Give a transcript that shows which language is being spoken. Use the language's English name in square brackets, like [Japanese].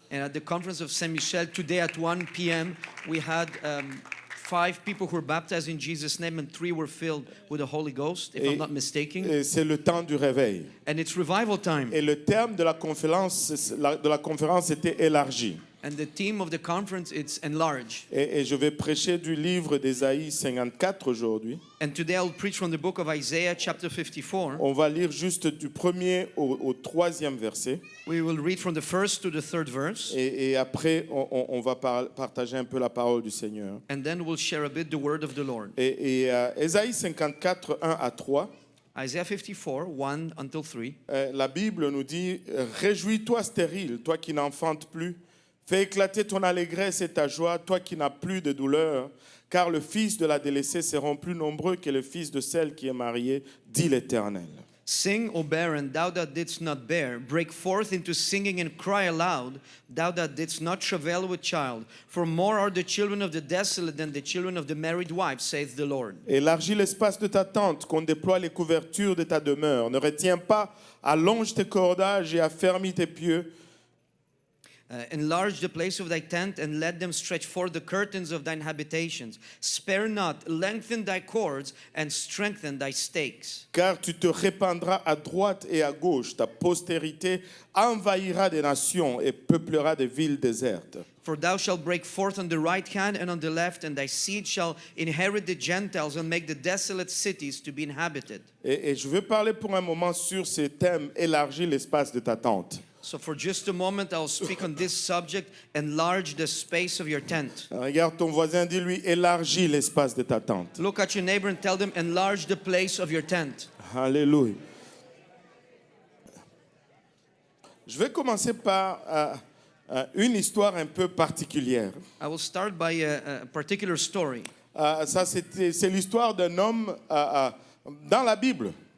[English] And at the conference of Saint-Michel today at 1 p.m. we had 5 people who were baptized in Jesus' name and 3 were filled with the Holy Ghost, if I'm not mistaken. [French] Et c'est le temps du réveil. [English] And it's revival time. [French] Et le terme de la conférence était élargi. [English] And the theme of the conference is enlarge. [French] Et je vais prêcher du livre d'Ésaïe 54 aujourd'hui. [English] And today I'll preach from the book of Isaiah chapter 54. [French] On va lire juste du premier au 3e verset. [English] We will read from the first to the third verse. [French] Et après, on va partager un peu la parole du Seigneur. [English] And then we'll share a bit the word of the Lord. [French] Et Ésaïe 54, 1 à 3. [English] Isaiah 54, 1 until 3. [French] La Bible nous dit « Réjouis-toi stérile, toi qui n'enfantes plus. Fais éclater ton allégresse et ta joie, toi qui n'as plus de douleur, car le fils de la délaissée seront plus nombreux que le fils de celle qui est mariée, dit l'Éternel. » [English] Sing, O barren, thou that didst not bear. Break forth into singing and cry aloud, thou that didst not travail with child. For more are the children of the desolate than the children of the married wife, saith the Lord. [French] Élargis l'espace de ta tente, qu'on déploie les couvertures de ta demeure. Ne retiens pas, allonge tes cordages et affermis tes pieux. [English] Enlarge the place of thy tent, and let them stretch forth the curtains of thine habitations. Spare not, lengthen thy cords, and strengthen thy stakes. [French] Car tu te répandras à droite et à gauche. Ta postérité envahira des nations et peuplera des villes désertes. [English] For thou shalt break forth on the right hand and on the left, and thy seed shall inherit the Gentiles and make the desolate cities to be inhabited. [French] Et je veux parler pour un moment sur ce thème, élargir l'espace de ta tente. [English] So for just a moment, I'll speak on this subject, enlarge the space of your tent. [French] Regarde ton voisin, dis-lui, élargis l'espace de ta tente. [English] Look at your neighbor and tell them, enlarge the place of your tent. [French] Alléluia. Je vais commencer par une histoire un peu particulière. [English] I will start by a particular story. [French] C'est l'histoire d'un homme dans la Bible.